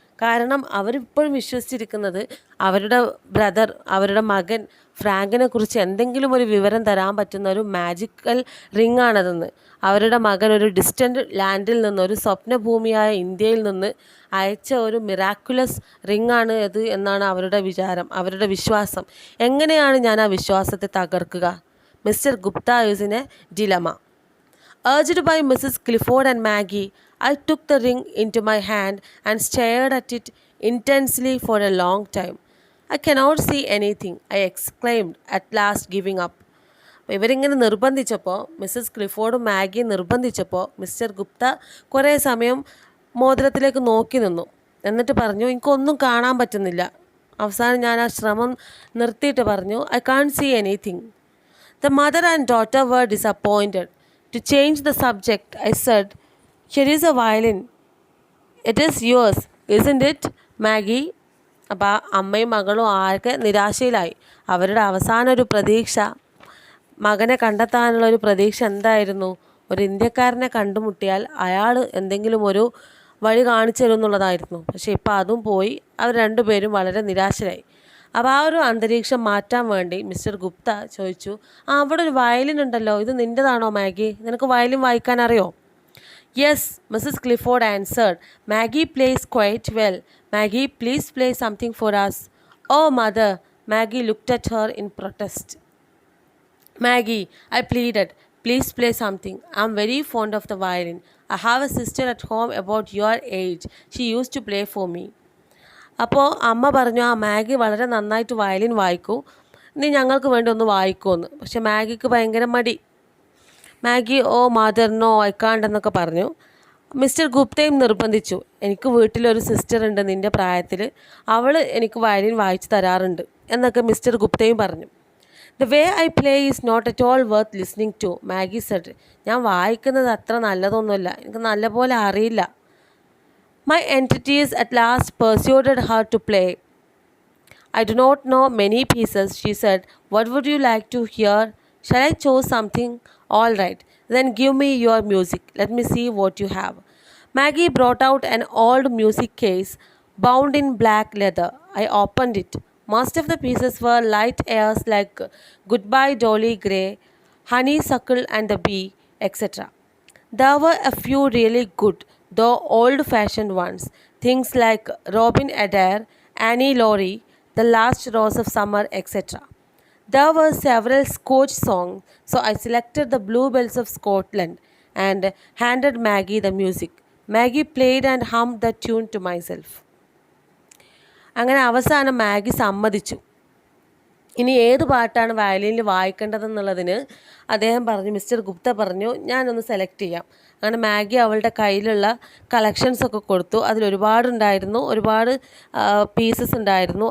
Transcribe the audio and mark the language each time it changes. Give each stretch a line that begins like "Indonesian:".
Malayalam: കാരണം അവരിപ്പോഴും വിശ്വസിച്ചിരിക്കുന്നത് അവരുടെ ബ്രദർ, അവരുടെ മകൻ ഫ്രാങ്കിനെ കുറിച്ച് എന്തെങ്കിലും ഒരു വിവരം തരാൻ പറ്റുന്ന ഒരു മാജിക്കൽ റിംഗ് ആണതെന്ന്. അവരുടെ മകൻ ഒരു ഡിസ്റ്റൻറ്റ് ലാൻഡിൽ നിന്ന്, ഒരു സ്വപ്നഭൂമിയായ ഇന്ത്യയിൽ നിന്ന് അയച്ച ഒരു മിറാക്കുലസ് റിംഗ് ആണ് ഇത് എന്നാണ് അവരുടെ വിചാരം, അവരുടെ വിശ്വാസം. എങ്ങനെയാണ് ഞാൻ ആ വിശ്വാസത്തെ തകർക്കുക?
English: Mr Gupta is in a dilemma. Urged by Mrs. Clifford and Maggie, I took the ring into my hand and stared at it intensely for a long time. I cannot see anything, I exclaimed, at last giving up.
Malayalam: ഇവരിങ്ങനെ നിർബന്ധിച്ചപ്പോൾ, Mrs ക്ലിഫോർഡും മാഗിയും നിർബന്ധിച്ചപ്പോൾ mister Gupta കുറേ സമയം മോതിരത്തിലേക്ക് നോക്കി നിന്നു. എന്നിട്ട് പറഞ്ഞു, എനിക്കൊന്നും കാണാൻ പറ്റുന്നില്ല. അവസാനം ഞാൻ ആ ശ്രമം നിർത്തിയിട്ട് പറഞ്ഞു,
English: I can't see anything. The mother and daughter were disappointed. To change the subject, I said, here is a violin. It is yours, isn't it, Maggie?
Malayalam: അപ്പോൾ അമ്മയും മകളും ആകെ നിരാശയിലായി. അവരുടെ അവസാന ഒരു പ്രതീക്ഷ, മകനെ കണ്ടെത്താനുള്ള ഒരു പ്രതീക്ഷ എന്തായിരുന്നു? ഒരു ഇന്ത്യക്കാരനെ കണ്ടുമുട്ടിയാൽ അയാൾ എന്തെങ്കിലും ഒരു വഴി കാണിച്ചു തരും എന്നുള്ളതായിരുന്നു. പക്ഷേ ഇപ്പോൾ അതും പോയി. അവർ രണ്ടുപേരും വളരെ നിരാശരായി. അപ്പോൾ ആ ഒരു അന്തരീക്ഷം മാറ്റാൻ വേണ്ടി മിസ്റ്റർ ഗുപ്ത ചോദിച്ചു, അവിടെ ഒരു വയലിൻ ഉണ്ടല്ലോ, ഇത് നിൻ്റെതാണോ മാഗി? നിനക്ക് വയലിൻ വായിക്കാൻ അറിയോ?
English: Yes, Mrs Clifford answered. Maggie plays quite well. Maggie, please play something for us. Oh mother, Maggie looked at her in protest. Maggie, I pleaded, please play something. I'm very fond of the violin. I have a sister at home about your age. She used to play for me.
Malayalam: അപ്പോൾ അമ്മ പറഞ്ഞു, ആ Maggi വളരെ നന്നായിട്ട് violin വായിക്കൂ, ഇനി ഞങ്ങൾക്ക് വേണ്ടി ഒന്ന് വായിക്കുമെന്ന്. പക്ഷെ മാഗിക്ക് ഭയങ്കര മടി. Maggi,
English: oh mother, no I can't
Malayalam: എന്നൊക്കെ പറഞ്ഞു. മിസ്റ്റർ ഗുപ്തയും നിർബന്ധിച്ചു, എനിക്ക് വീട്ടിലൊരു സിസ്റ്റർ ഉണ്ട് നിൻ്റെ പ്രായത്തിൽ, അവൾ എനിക്ക് വയലിൻ വായിച്ചു തരാറുണ്ട് എന്നൊക്കെ മിസ്റ്റർ ഗുപ്തയും പറഞ്ഞു.
English: The way I play is not at all worth listening to, Maggie said.
Malayalam: ഞാൻ വായിക്കുന്നത് അത്ര നല്ലതൊന്നുമല്ല, എനിക്ക് നല്ലപോലെ അറിയില്ല.
English: My entities at last persuaded her to play. I do not know many pieces, she said. What would you like to hear? Shall I choose something? All right, then give me your music. Let me see what you have. Maggie brought out an old music case bound in black leather. I opened it. Most of the pieces were light airs like Goodbye Dolly Gray, Honeysuckle and the Bee, etc. There were a few really good, though old fashioned ones, things like Robin Adair, Annie Laurie, The Last Rose of Summer, etc. There were several Scotch songs, so I selected the Bluebells of Scotland and handed Maggie the music. Maggie played and hummed the tune to myself.
Malayalam: അങ്ങനെ അവസാനം Maggi സമ്മതിച്ചു. ഇനി ഏത് പാട്ടാണ് വയലിനിൽ വായിക്കേണ്ടതെന്നുള്ളതിന് അദ്ദേഹം പറഞ്ഞു, mister Gupta പറഞ്ഞു, ഞാനൊന്ന് സെലക്ട് ചെയ്യാം. അങ്ങനെ മാഗി അവളുടെ കയ്യിലുള്ള കളക്ഷൻസൊക്കെ കൊടുത്തു. അതിലൊരുപാടുണ്ടായിരുന്നു, ഒരുപാട് പീസസ് ഉണ്ടായിരുന്നു.